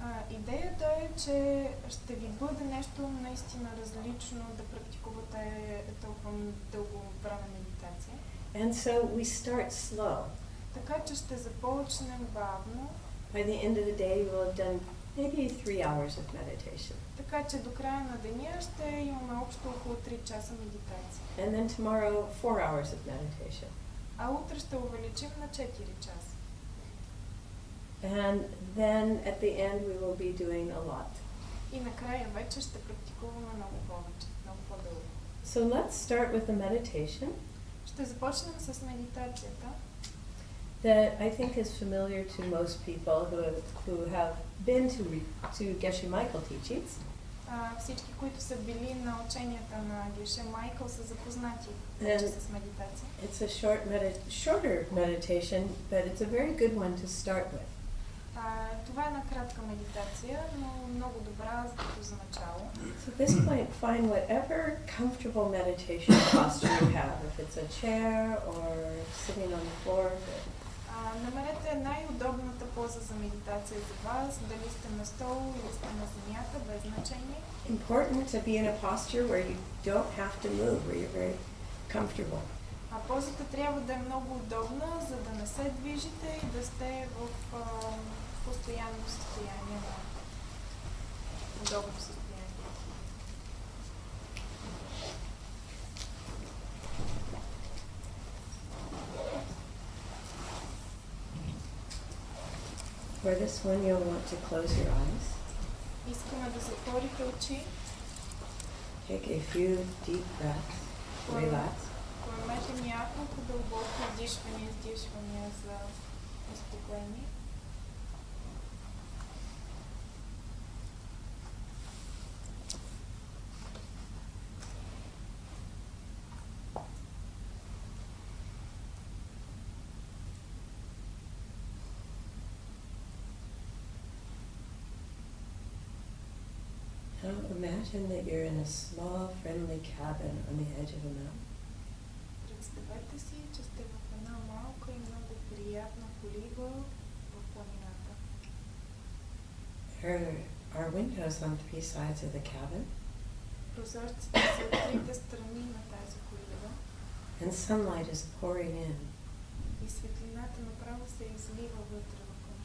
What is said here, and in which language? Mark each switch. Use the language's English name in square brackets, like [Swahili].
[Bulgarian] Идеята е, че ще ви бъде нещо наистина различно да практикувате толкова дълго време медитация. [English] And so we start slow. [Bulgarian] Така че ще започнем бавно, [English] By the end of the day, we'll have done maybe 3 hours of meditation. [Bulgarian] така че до края на деня ще имаме общо около 3 часа медитация. [English] And then tomorrow, 4 hours of meditation. [Bulgarian] А утре ще увеличим на 4 часа. [English] And then at the end, we will be doing a lot. [Bulgarian] И накрая вече ще практикуваме много повече, много по-дълго. [English] So let's start with a meditation [Bulgarian] Ще започнем с медитацията, [English] that I think is familiar to most people who have been to Geshe Michael teachings. [Bulgarian] Всички, които са били на ученията на Геше Майкъл, са запознати вече с медитация. [English] It's a shorter meditation, but it's a very good one to start with. [Bulgarian] Това е една кратка медитация, но много добра за начало. [English] So at this point, find whatever comfortable meditation posture you have, if it's a chair or sitting on the floor. [Bulgarian] Намерете най-удобната поза за медитация за вас, дали сте на стол или сте на земята, без значение. [English] Important to be in a posture where you don't have to move, where you're very comfortable. [Bulgarian] Позата трябва да е много удобна, за да не се движите и да сте в постоянно състояние на удобно състояние. [English] For this one, you'll want to close your eyes. [Bulgarian] Искаме да затворите очи. [English] Take a few deep breaths. Relax. [Bulgarian] Поемете няколко дълбоки вдишвания, издишвания за успокоение. [English] Now imagine that you're in a small, friendly cabin on the edge of a mountain. [Bulgarian] Представете си, че сте в една малка и много приятна колиба в планината. [English] There are windows on 3 sides of the cabin, [Bulgarian] Прозорците са от трите страни на тази колиба [English] and sunlight is pouring in. [Bulgarian] и светлината направо се излива вътре в